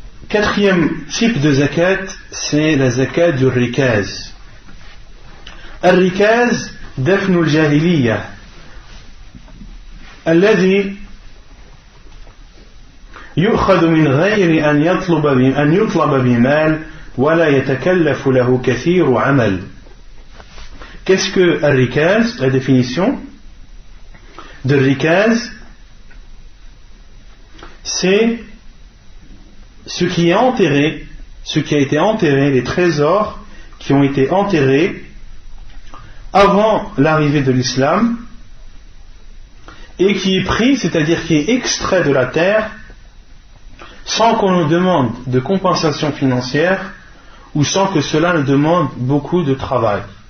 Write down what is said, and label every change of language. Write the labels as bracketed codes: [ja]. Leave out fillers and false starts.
[fr] Quatrième type de zakat, c'est la zakat du rikaz. [ar] الركاز دفن الجاهلية الذي يؤخذ من غير أن يطلب بمال ولا يتكلف له كثير عمل. [fr] Qu'est-ce que الركاز? La définition de rikaz, c'est ce qui est enterré, ce qui a été enterré, les trésors qui ont été enterrés avant l'arrivée de l'islam et qui est pris, c'est-à-dire qui est extrait de la terre sans qu'on nous demande de compensation financière ou sans que cela ne demande beaucoup de travail.